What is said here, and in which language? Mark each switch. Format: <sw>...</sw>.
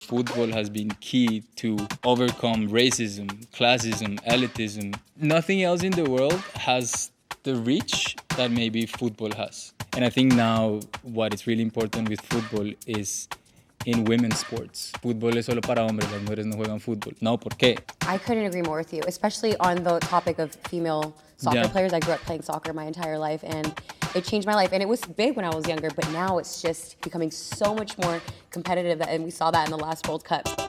<en>football has been key to overcome racism, classism, elitism. Nothing else in the world has the reach that maybe football has. And I think now what is really important with football is in women's sports.</en> <es>Fútbol es solo para hombres, las mujeres no juegan fútbol. No, ¿por qué?</es> <en>I couldn't agree more with you, especially on the topic of female soccer players. I grew up playing soccer my entire life, and it changed my life. And it was big when I was younger, but now it's just becoming so much more competitive, and we saw that in the last World Cup.</en>